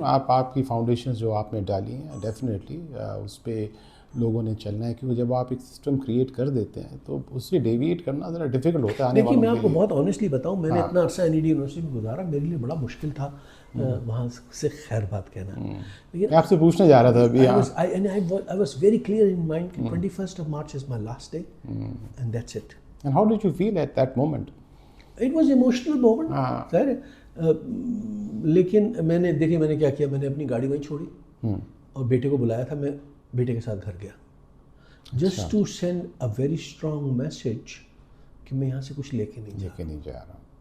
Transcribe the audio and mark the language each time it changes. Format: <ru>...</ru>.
<ur>آپ کی فاؤنڈیشنز جو آپ نے ڈالی ہیں ڈیفینیٹلی اس پہ لوگوں نے چلنا ہے, کیونکہ جب آپ ایک سسٹم کریٹ کر دیتے ہیں تو اس سے ڈیویٹ کرنا ذرا ڈیفیکلٹ ہوتا ہے. دیکھیے میں آپ کو بہت آنیسٹلی بتاؤں, میں نے اتنا عرصہ NED یونیورسٹی میں گزارا, میرے لیے بڑا مشکل تھا وہاں سے خیر بات کہنا. میں آپ سے پوچھنے جا رہا تھا ابھی.</ur> <en>I was very clear in mind کہ 21st of March is my last day and that's it. And how did you feel at that moment? It was emotional moment.</en> <ur>ظاہر ہے, لیکن میں نے کیا کیا, میں نے اپنی گاڑی وہیں چھوڑی اور بیٹے کو بلایا تھا. میں بیٹے کے ساتھ گھر گیا</ur> <en>just to send a very strong message</en> <ur>کہ میں یہاں سے کچھ لے کے نہیں جا رہا.</ur>